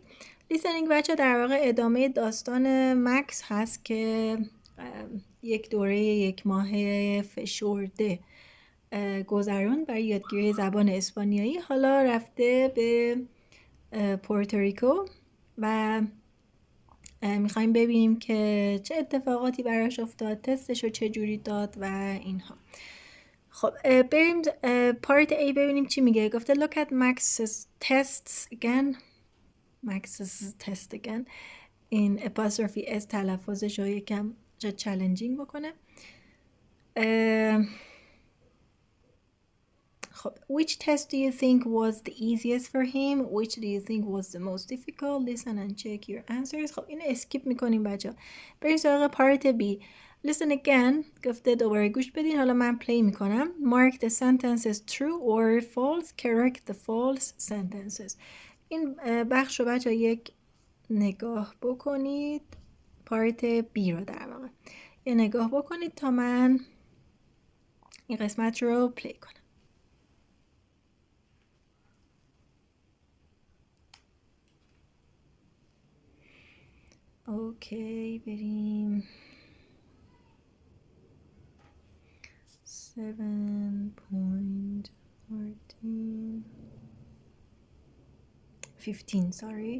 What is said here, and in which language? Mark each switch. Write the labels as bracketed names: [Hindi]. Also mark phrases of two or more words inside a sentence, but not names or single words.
[Persian] لیسنینگ بچه ها در واقع ادامه داستان مکس هست که یک دوره 1 ماهه فشرده گذران برای یادگیری زبان اسپانیایی. حالا رفته به پورتوریکو و میخوایم ببینیم که چه اتفاقاتی براش افتاد، تستش رو چه جوری داد و اینها. خب بریم پارت A ببینیم چی میگه. [English] گفته look at Max's tests again. Max's test again. [Persian] این [English] apostrophe S [Persian] تلفظش رو یکم چالنجینگ بکنه. [English] خب which test do you think was the easiest for him? Which do you think was the most difficult? Listen and check your answers. [Persian] خب این اسکیپ میکنیم بچه. بریم سراغ پارت B. [English] Listen again. [Persian] گفته دوباره گوش بدین. حالا من پلی میکنم. [English] Mark the sentences true or false. Correct the false sentences. [Persian] این بخش رو بچه یک نگاه بکنید. پارت B رو در واقع یه نگاه بکنید تا من این قسمت رو پلی کنم. اوکی بریم 7.15 sorry.